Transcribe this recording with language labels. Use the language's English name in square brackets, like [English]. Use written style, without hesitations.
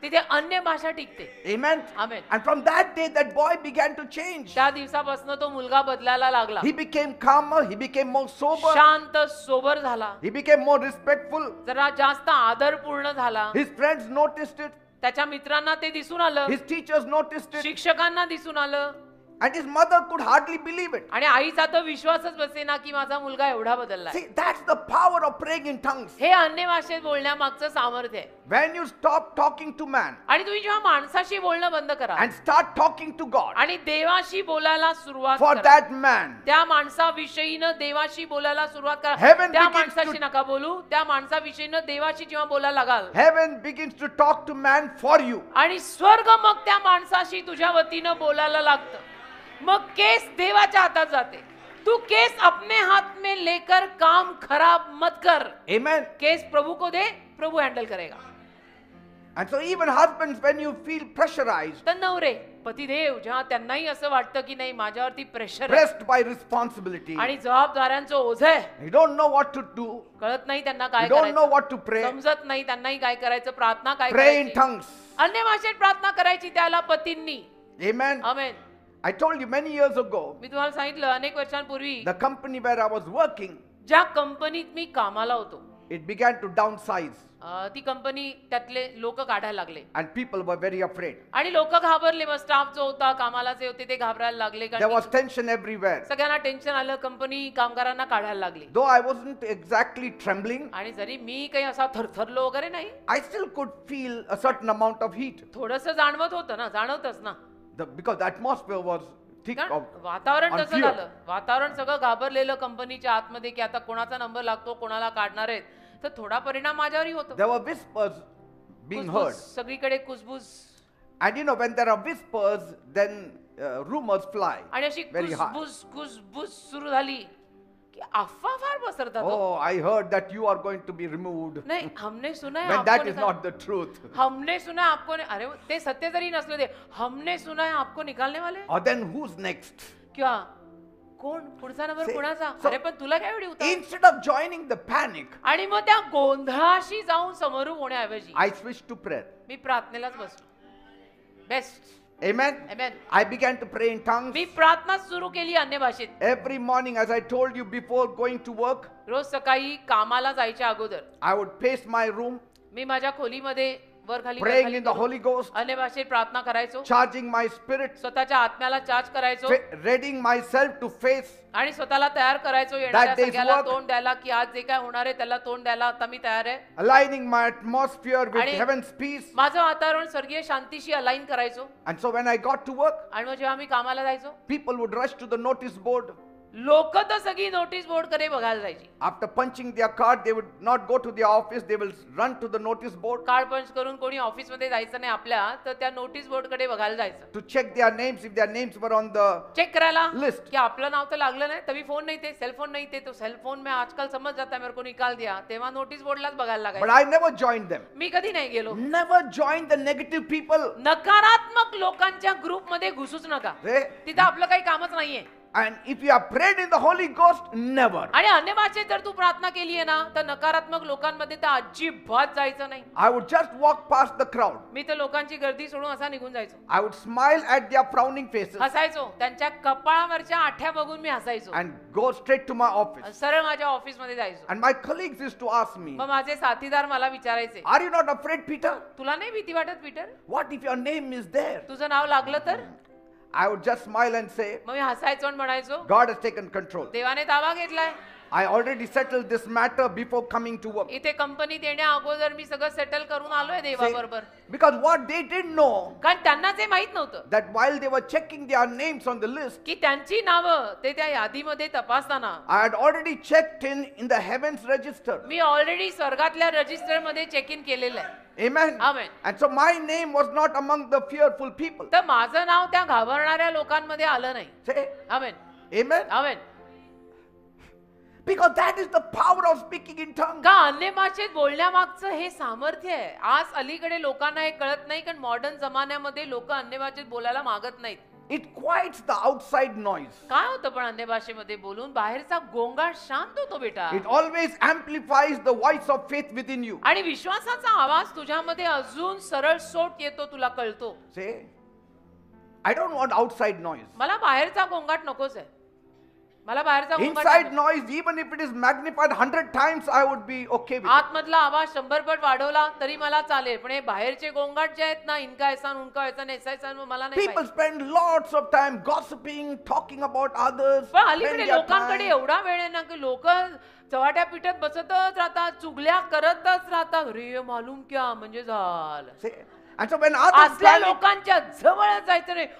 [Marathi] तिथे अन्य भाषा टिकते. [English] Amen. Amen. And from that day, that boy began to change. [Marathi] त्या दिवसापासून तो मुलगा बदलायला लागला. [English] He became calmer. He became more sober. [Marathi] शांत सोबर झाला. [English] He became more respectful. [Marathi] जरा जास्त आदरपूर्ण झाला. [English] His friends noticed it. [Marathi] त्याच्या मित्रांना ते दिसून आलं. [English] His teachers noticed it. [Marathi] शिक्षकांना दिसून आलं. [English] And his mother could hardly believe it. [Marathi] आणि आईचा तर विश्वासच बसेना की माझा मुलगा एवढा बदलला. [English] See, that's the power of praying in tongues. [Marathi] हे अन्य भाषेत बोलण्यामागचं सामर्थ्य आहे. [English] When you stop talking to man [Marathi] आणि तुम्ही जेव्हा माणसाशी बोलणं बंद करा [English] and start talking to God [Marathi] आणि देवाशी बोलायला सुरुवात [English] for [Marathi] करा, [English] that man, [Marathi] त्या माणसाविषयीनं देवाशी बोलायला सुरुवात करा. [English] Heaven [Marathi] त्या [English] begins [Marathi] माणसाशी [English] to- [Marathi] नका बोलू, त्या माणसाविषयीनं देवाशी जेव्हा बोलायला लागाल [English] heaven begins to talk to man for you. [Marathi] आणि स्वर्ग मग त्या माणसाशी तुझ्या वतीनं बोलायला लागतं. मग केस देवाच्या हातात जाते. [Hindi] तू केस अपने हाथ में लेकर काम खराब मत कर. [English] Amen. [Hindi] केस प्रभु को दे, प्रभु हँडल करेगा. [English] And so even husbands, when you feel pressurized, [Marathi] तर नवरे पतिदेव जेव्हा त्यांनाही असं वाटतं की नाही माझ्यावरती प्रेशर आहे [English] pressed by responsibility, [Marathi] आणि जबाबदाऱ्यांचं ओझं आहे, [English] you don't know what to do, [Marathi] कळत नाही त्यांना काय [English] you don't know [Marathi] करायचं, [English] what to pray, [Marathi] समजत नाही त्यांनाही काय करायचं, प्रार्थना काय [English] pray in [Marathi] करायची, [English] tongues. [Marathi] अन्य भाषेत प्रार्थना करायची त्याला पतींनी. [English] Amen. [Marathi] Amen. [English] I told you many years ago, [Marathi] मी तुम्हाला सांगितलं अनेक वर्षांपूर्वी [English] the company where I was working, [Marathi] ज्या कंपनीत मी कामाला होतो [English] it began to downsize [Marathi] ती कंपनी त्यातले लोक काढायला लागले [English] and people were very afraid. [Marathi] आणि लोक घाबरले. मग स्टाफ जो होता कामाला जे होते ते घाबरायला लागले [English] There [Marathi] कारण [English] was [Marathi] की [English] tension everywhere. [Marathi] सगळ्यांना टेन्शन आलं. कंपनी कामगारांना काढायला लागली. [English] Though I wasn't exactly trembling, [Marathi] आणि जरी मी काही असा थरथरलो वगैरे नाही, [English] I still could feel a certain amount of heat. [Marathi] थोडंसं जाणवत होतं ना, जाणवतच ना, [English] Because the atmosphere was thick [Marathi] कारण [English] of [Marathi] वातावरण [English] and [Marathi] तसं [English] fear. [Marathi] झालं. वातावरण सगळं घाबरलेलं कंपनीच्या आतमध्ये की आता कोणाचा नंबर लागतो, कोणाला काढणार आहेत. तर थोडा परिणाम माझ्यावरही होतो. [English] There were whispers being heard. [Marathi] कुसबुस, सगळीकडे कुसबुस. [English] And you know, when there are whispers, then rumors fly [Marathi] आणि अशी [English] very high. [Marathi] कुसबुस कुसबुस सुरू झाली की अफवा फार पसरतात. [English] Oh, I heard that you are going to be removed. [Hindi] नाही, हमने सुना है [English] When [Hindi] आपको [English] that is [Hindi] निकाल- [English] not the truth. [Hindi] हमने सुना है आपको [Marathi] अरे ते सत्य जरी नसले ते [Hindi] हमने सुना है आपको निकालने वाले. [English] Or then who's next? [Marathi] क्या कोण पुढचा नंबर [English] See, [Marathi] कोणाचा? [English] so- [Marathi] अरे पण तुला काय एवढी उतावळ? [English] Instead of joining the panic, [Marathi] आणि मग त्या गोंधळाशी जाऊन समोर होण्याऐवजी [English] I switched to prayer. [Marathi] मी प्रार्थनेलाच बसलो. Best. [English] Amen. Amen. I began to pray in tongues. [Marathi] मी प्रार्थना सुरू केली अन्य भाषेत. [English] Every morning, as I told you before going to work, [Marathi] रोज सकाळी कामाला जायच्या अगोदर [English] I would pace my room, [Marathi] मी माझ्या खोलीमध्ये वर खाली [English] praying in the Holy Ghost, [Marathi] अन्य भाषेत प्रार्थना करायचो. [English] charging my spirit, [Marathi] स्वतःच्या आत्म्याला चार्ज करायचो [English] readying myself to face [Marathi] आणि स्वतःला तयार करायचो येणाऱ्या [English] day's [Marathi] सगळ्याला [English] work. [Marathi] तोंड द्यायला की आज जे काय होणार आहे त्याला तोंड द्यायला आता मी तयार आहे. [English] aligning my atmosphere with [Marathi] आणि- [English] heaven's peace. [Marathi] माझं वातावरण स्वर्गीय शांतीशी अलाइन करायचो. [English] And so when I got to work, [Marathi] आणि मग जेव्हा मी कामाला जायचो [English] people would rush to the notice board. [Marathi] लोक तर सगळी नोटीस बोर्ड कडे बघायला जायची. [English] After punching their card, they would not go to the office, they will run to the notice board [Marathi] card पंच करून कोणी ऑफिस मध्ये जायचं नाही आपल्या, तर त्या नोटीस बोर्ड कडे बघायला जायचं. [English] to check their names if their names were on the [Marathi] check करायला [English] List. [Marathi] की आपलं नाव तर लागलं नाही. [Hindi] तभी फोन नहीं थे, सेल फोन नहीं थे, तो सेल फोन में आजकल समझ जाता है मेरे को निकाल दिया. [Marathi] तेव्हा नोटीस बोर्डलाच बघायला [English] but [Marathi] लागायचं. [English] I never joined them. [Marathi] मी कधी नाही गेलो. [English] Never joined the negative people. [Marathi] नकारात्मक लोकांच्या ग्रुप मध्ये घुसूच नका. [English] See? [Marathi] तिथं आपलं काही कामच नाहीये. [English] And if you have prayed in the Holy Ghost, never. [Marathi] आणि अन्य भाषेत जर तू प्रार्थना केली आहे ना, तर नकारात्मक लोकांमध्ये तर अजिबात जायचं नाही. [English] I would just walk past the crowd. [Marathi] मी तर लोकांची गर्दी सोडून असा निघून जायचो. [English] I would smile at their frowning faces [Marathi] हसायचो. त्यांच्या कपाळावरच्या आठ्या बघून मी हसायचो. [English] and go straight to my office. [Marathi] सरळ माझ्या ऑफिस मध्ये जायचो. [English] And my colleagues used to ask me, [Marathi] मग माझे साथीदार मला विचारायचे, [English] are you not afraid, Peter? [Marathi] तुला नाही भीती वाटत Peter? [English] What if your name is there? [Marathi] तुझं नाव लागलं तर? [English] I would just smile and say, [Marathi] मग मी हसायचो आणि म्हणायचो, [English] God has taken control. [Marathi] देवाने ताबा घेतलाय. [English] I already settled this matter before coming to work. [Marathi] इथे कंपनीत येण्या अगोदर मी सगळं सेटल करून आलोय देवाबरोबर. [English] Because what they didn't know, [Marathi] कारण त्यांना ते माहित नव्हतं [English] that while they were checking their names on the list, [Marathi] की त्यांची नावं ते त्या यादीमध्ये तपासताना [English] I had already checked in the heavens register. [Marathi] मी already स्वर्गातल्या register मध्ये चेक इन केलेलं आहे. [English] Amen. Amen. And so my name was not among the fearful people. [Marathi] तर माझं नाव त्या घाबरणाऱ्या लोकांमध्ये आलं नाही. [English] Say, [Marathi] amen. [English] Amen. [Marathi] Amen. [English] Because that is the power of speaking in tongues. [Marathi] का अन्य भाषेत बोलण्यामागचं हे सामर्थ्य आहे. आज अलीकडे लोकांना हे कळत नाही, कारण मॉडर्न जमान्यामध्ये लोक अन्य भाषेत बोलायला मागत नाहीत. [English] it quiets the outside noise. [Marathi] काय होतं पण अन्य भाषेमध्ये बोलून बाहेरचा गोंगाट शांत होतो बेटा. [English] It always amplifies the voice of faith within you. [Marathi] आणि विश्वासाचा आवाज तुझ्यामध्ये अजून सरळ सोट येतो, तुला कळतो. Say, I don't want outside noise. मला बाहेरचा गोंगाट नकोच आहे. मला बाहेरचा गोंगाट [English] Inside noise, even if it is magnified 100 times, I would be okay with it. [Marathi] आतमधला आवाज 100 पट वाढवला तरी मला चालेल, पण हे बाहेरचे गोंगाट जे आहेत ना, [Hindi] इनका ऐसा उनका ऐसा ऐसा ऐसा, [Marathi] मला नाही [English] People [Marathi] पाहिजे. [English] spend lots of time gossiping, talking about others. [Marathi] पण [English] spend [Marathi] अलीकडे [English] their [Marathi] लोकांकडे [English] time. [Marathi] एवढा वेळ आहे ना की लोक चव्हाट्या पिठात बसतच राहतात, चुगल्या करतच राहतात. अरे [Hindi] मालूम क्या [Marathi] म्हणजे झालं. [English] See? And so when others [Marathi] असल्या [English] panic, [Marathi] लोकांच्या जवळ जायचं नाही.